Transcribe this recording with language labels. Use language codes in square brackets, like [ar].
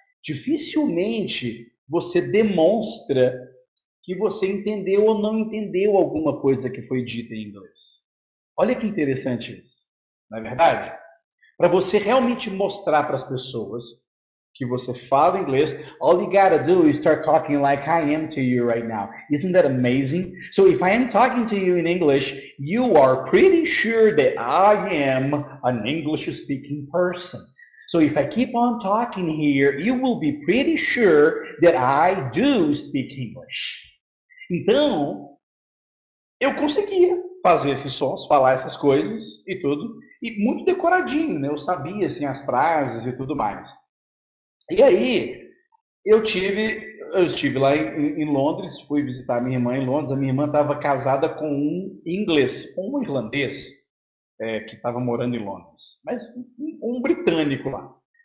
[pt] Dificilmente você demonstra que você entendeu ou não entendeu alguma coisa que foi dita em inglês. Olha que interessante isso, não é verdade? Para você realmente mostrar para as pessoas que você fala inglês, [en] all you gotta do is start talking like I am to you right now. Isn't that amazing? So if I am talking to you in English, you are pretty sure that I am an English speaking person. So if I keep on talking here, you will be pretty sure that I do speak English. [pt] Então, eu conseguia fazer esses sons, falar essas coisas e tudo, e muito decoradinho, né? Eu sabia assim as frases e tudo mais. E aí eu estive lá em Londres, fui visitar a minha irmã em Londres. A minha irmã estava casada com um inglês, um irlandês que estava morando em Londres, mas um britânico lá.